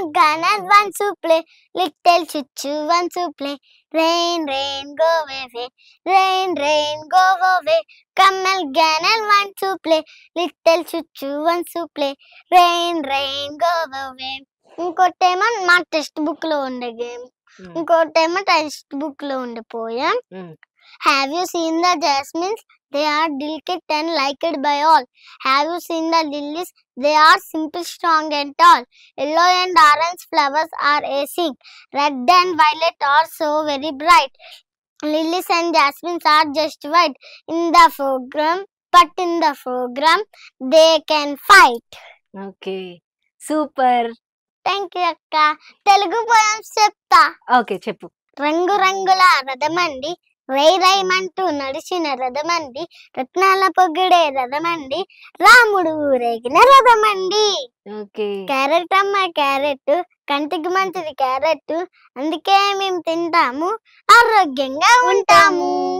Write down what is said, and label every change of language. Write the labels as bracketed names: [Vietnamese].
[English] Gunner wants to play, little Chuchu wants to play. Rain, rain, go away. Rain, rain, go away. Camel Gunner wants to play, little Chuchu wants to play. Rain, rain, go away. [Telugu] ఇంకోటేమో మా text book లో ఉండే game, ఇంకోటేమో text book లో ఉండే poem. [English] Have you seen the jasmines? They are delicate and liked by all. Have you seen the lilies? They are simple, strong and tall. Yellow and orange flowers are acing. Red and violet are so very bright. Lilies and jasmines are just white in the foreground, but in the foreground they can fight. Okay, super. Thank you అక్క. [Telugu] Telugu poems చెప్తా. Okay, చెప్పు. రంగు రంగుల రథమండి, రై రైమంటూ నడిచిన రథమండి, రత్నాల పొగిడే రథమండి, రాముడు ఊరేగిన రథమండి. Okay. Carrot అమ్మ carrot, కంటికి మంచిది క్యారెట్, అందుకే మేము తింటాము, ఆరోగ్యంగా ఉంటాము.